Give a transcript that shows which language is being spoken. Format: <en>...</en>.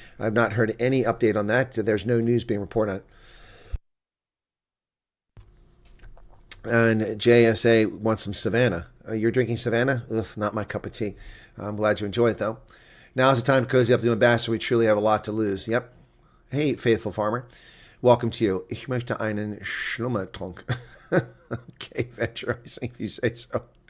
<en>I have not heard any update on that. There's no news being reported on it. And JSA wants some Savannah. You're drinking Savannah? Ugh, not my cup of tea. I'm glad you enjoy it, though. Now's the time to cozy up to Ambassador. We truly have a lot to lose. Yep. Hey, faithful farmer. Welcome to you.</en> <de>Ich möchte einen Schlummertrunk.</de> <en>Okay, Venture, I think you say so.</en>